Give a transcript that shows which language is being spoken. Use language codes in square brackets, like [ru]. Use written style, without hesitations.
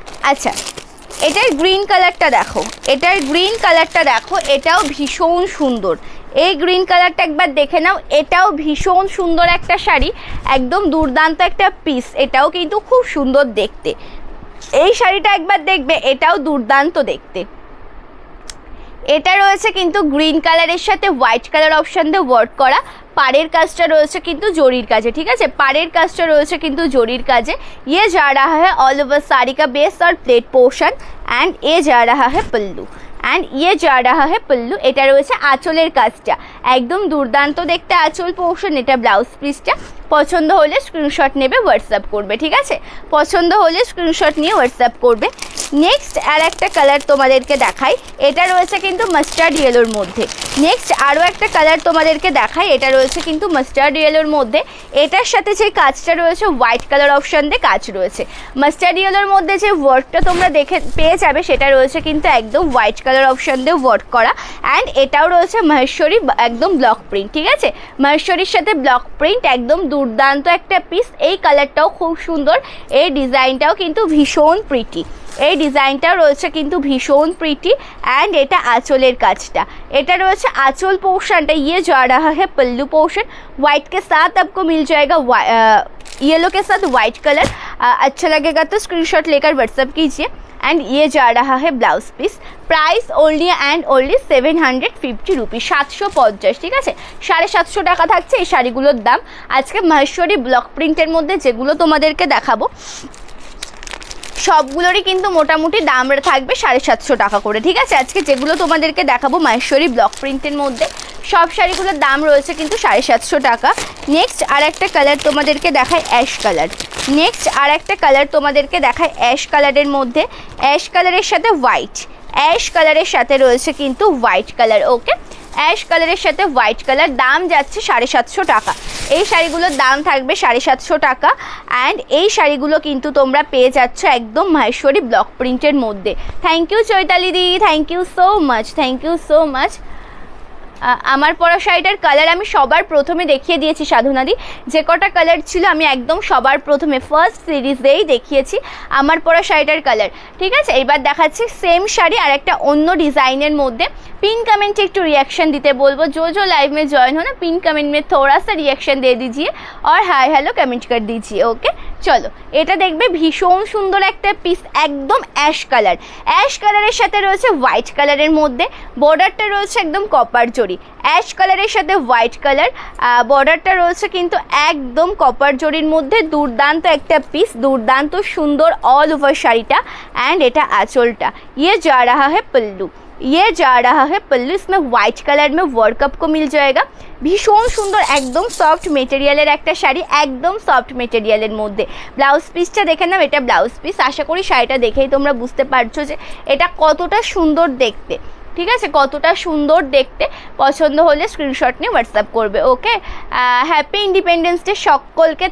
[bn] আচ্ছা, এটার গ্রিন কালারটা দেখো, এটার গ্রিন কালারটা দেখো, এটাও ভীষণ সুন্দর, এই গ্রিন কালারটা একবার দেখে নাও, এটাও ভীষণ সুন্দর একটা শাড়ি, একদম দুর্দান্ত একটা পিস, এটাও কিন্তু খুব সুন্দর দেখতে। এই শাড়িটা একবার দেখবে, এটাও দুর্দান্ত দেখতে। এটা রয়েছে কিন্তু গ্রিন কালারের সাথে হোয়াইট কালার অপশান দিয়ে ওয়ার্ক করা, পাড়ের কাজটা রয়েছে কিন্তু জরির কাজে, ঠিক আছে? পাড়ের কাজটা রয়েছে কিন্তু জরির কাজে। [hi] ये जा रहा है ऑल ओवर साड़ी का बेस और प्लेट पोर्शन, एंड ये जा रहा है पल्लू, एंड ये जा रहा है पल्लू। [bn] এটা রয়েছে আঁচলের কাজটা, একদম দুর্দান্ত দেখতে আঁচল পোর্শন, এটা ব্লাউজ পিসটা। পছন্দ হলে স্ক্রিনশট নেবে হোয়াটসঅ্যাপ করবে, ঠিক আছে? পছন্দ হলে স্ক্রিনশট নিয়ে হোয়াটসঅ্যাপ করবে। নেক্সট আর একটা কালার তোমাদেরকে দেখাই, এটা রয়েছে কিন্তু মাস্টার্ড ইয়েলোর মধ্যে। নেক্সট আরও একটা কালার তোমাদেরকে দেখাই, এটা রয়েছে কিন্তু মাস্টার্ড ইয়েলোর মধ্যে, এটার সাথে যে কাজটা রয়েছে হোয়াইট কালার অপশান দিয়ে কাজ রয়েছে। মাস্টার্ড ইয়েলোর মধ্যে যে ওয়ার্কটা তোমরা দেখে পেয়ে যাবে সেটা রয়েছে কিন্তু একদম হোয়াইট কালার অপশান দিয়ে ওয়ার্ক করা। অ্যান্ড এটাও রয়েছে মহেশ্বরী একদম ব্লক প্রিন্ট, ঠিক আছে? মহেশ্বরীর সাথে ব্লক প্রিন্ট, একদম দুর্দান্ত একটা পিস। এই কালারটাও খুব সুন্দর, এই ডিজাইনটাও কিন্তু ভীষণ প্রিটি, এই ডিজাইনটাও রয়েছে কিন্তু ভীষণ প্রিটি। एंड এটা আঁচলের কাজটা, এটা রয়েছে আঁচল পোর্শনটা। [hi] ये जा रहा है पल्लू पोर्शन, व्हाइट के साथ आपको मिल जाएगा येलो के साथ व्हाइट कलर। अच्छा लगेगा तो स्क्रीनशॉट लेकर व्हाट्सएप कीजिए। एंड ये जा रहा है blouse piece, price only and only 750 rupees, 750, [bn] ঠিক আছে? 750 টাকা থাকছে এই শাড়িগুলোর দাম। আজকে মহেশ্বরী ব্লক প্রিন্টের মধ্যে যেগুলো তোমাদেরকে দেখাবো সবগুলোরই কিন্তু মোটামুটি দাম থাকবে 750 টাকা করে, ঠিক আছে? আজকে যেগুলো তোমাদেরকে দেখাবো মহেশ্বরী ব্লক প্রিন্টের মধ্যে সব শাড়িগুলোর দাম রয়েছে কিন্তু 750 টাকা। নেক্সট আর একটা কালার তোমাদেরকে দেখায় অ্যাশ কালার, নেক্সট আর একটা কালার তোমাদেরকে দেখায় অ্যাশ কালারের মধ্যে, অ্যাশ কালারের সাথে হোয়াইট, অ্যাশ কালারের সাথে রয়েছে কিন্তু হোয়াইট কালার। ওকে, অ্যাশ কালারের সাথে হোয়াইট কালার, দাম যাচ্ছে 750 টাকা। এই শাড়িগুলোর দাম থাকবে 750 টাকা। অ্যান্ড এই শাড়িগুলো কিন্তু তোমরা পেয়ে যাচ্ছ একদম মহেশ্বরী ব্লক প্রিন্টের মধ্যে। Thank you Chaitali the, thank you so much, thank you so much. আমার পরা শাড়িটার কালার আমি সবার প্রথমে দেখিয়ে দিয়েছি সাধনাদি, যে কটা কালার ছিল আমি একদম সবার প্রথমে ফার্স্ট সিরিজেই দেখিয়েছি আমার পরা শাড়িটার কালার, ঠিক আছে? এবার দেখাচ্ছি সেম শাড়ি আর একটা অন্য ডিজাইনের মধ্যে। [hi] पिन कमेंट [bn] একটু [hi] रिएक्शन [bn] দিতে বলবো, [hi] जो लाइव में ज्वाइन हो ना पिन कमेंट में थोड़ा सा रिएक्शन दे दीजिए और हाय हेलो कमेंट कर दीजिए। ओके, [bn] চলো এটা দেখবে ভীষণ সুন্দর একটা পিস, একদম অ্যাশ কালার, অ্যাশ কালারের সাথে রয়েছে হোয়াইট কালারের মধ্যে, বর্ডারটা রয়েছে একদম কপার জরি, অ্যাশ কালারের সাথে হোয়াইট কালার, বর্ডারটা রয়েছে কিন্তু একদম কপার জরির মধ্যে। দুর্দান্ত একটা পিস, দুর্দান্ত সুন্দর অল ওভার শাড়িটা। অ্যান্ড এটা आंचलটা, [hi] ये जा रहा है पल्लू, ये जा रहा है पल्लू, इसमें व्हाइट कलर में वर्क आपको मिल जाएगा। [bn] ভীষণ সুন্দর একদম সফট মেটেরিয়ালের একটা শাড়ি, একদম সফট মেটেরিয়ালের মধ্যে। ব্লাউজ পিসটা দেখে নাও, এটা ব্লাউজ পিস। আশা করি শাড়িটা দেখেই তোমরা বুঝতে পারছো যে এটা কতটা সুন্দর দেখতে, ঠিক আছে, কতটা সুন্দর দেখতে। পছন্দ হলে স্ক্রিনশট নিয়ে হোয়াটসঅ্যাপ করবে। ওকে, হ্যাপি ইন্ডিপেন্ডেন্স ডে সকলকে।